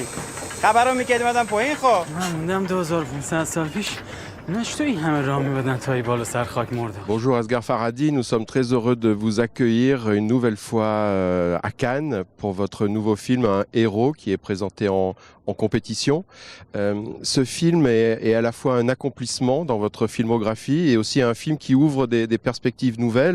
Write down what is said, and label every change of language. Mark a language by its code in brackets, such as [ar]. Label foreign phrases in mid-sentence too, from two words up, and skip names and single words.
[fa] خبرو میکردی اومدم پایین. خب من موندم 2500 سال پیش. نشتو این همه راه میبدن تا ای بالا سر خاک مردم. [fr] Bonjour Asghar Farhadi, nous sommes très heureux de vous accueillir une nouvelle fois à Cannes pour votre nouveau film Un héros qui est présenté en compétition. Ce film est à la fois un accomplissement dans votre filmographie et aussi un film qui ouvre des perspectives nouvelles.